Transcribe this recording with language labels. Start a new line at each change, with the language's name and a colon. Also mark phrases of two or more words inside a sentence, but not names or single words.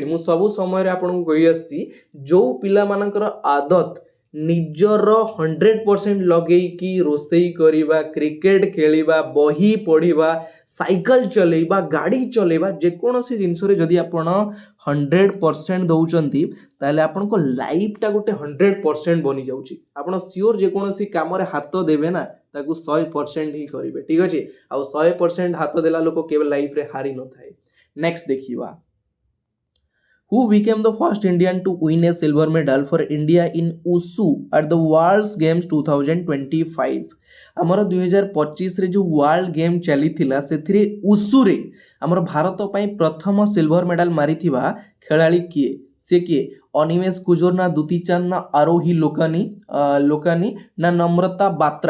Odia: ମୁଁ ସବୁ ସମୟରେ ଆପଣଙ୍କୁ କହି ଆସିଛି, ଯେଉଁ ପିଲାମାନଙ୍କର ଆଦତ ନିଜର 100% ଲଗେଇକି ରୋଷେଇ କରିବା, କ୍ରିକେଟ ଖେଳିବା, ବହି ପଢ଼ିବା, ସାଇକେଲ ଚଲେଇବା, ଗାଡ଼ି ଚଲେଇବା, ଯେକୌଣସି ଜିନିଷରେ ଯଦି ଆପଣ 100% ଦେଉଛନ୍ତି, ତାହେଲେ ଆପଣଙ୍କ ଲାଇଫଟା ଗୋଟେ 100% ବନିଯାଉଛି। ଆପଣ ସିଓର ଯେକୌଣସି କାମରେ ହାତ ଦେବେ ନା, ତାକୁ 100% ହିଁ କରିବେ। ଠିକ୍ ଅଛି, ଆଉ 100% ହାତ ଦେଲା ଲୋକ କେବେ ଲାଇଫରେ ହାରି ନଥାଏ। ନେକ୍ସଟ ଦେଖିବା।
English: Who became the first Indian to win a silver medal for India in Wushu at the World Games 2025?
Odia: ଆମର 2025 ରେ ଯେଉଁ
English: World Game
Odia: ଚାଲିଥିଲା, ସେଥିରେ ଉଷୁରେ ଆମର ଭାରତ ପାଇଁ ପ୍ରଥମ
English: silver medal
Odia: ମାରିଥିବା ଖେଳାଳି କିଏ? ସେ କିଏ? ଅନିମେଶ କୁଜୁର ନା ଦୁତି ଚାନ୍ଦ ନା ଆରୋହୀ ଲୋକାନି ନା ନମ୍ରତା ବାତ୍ରା?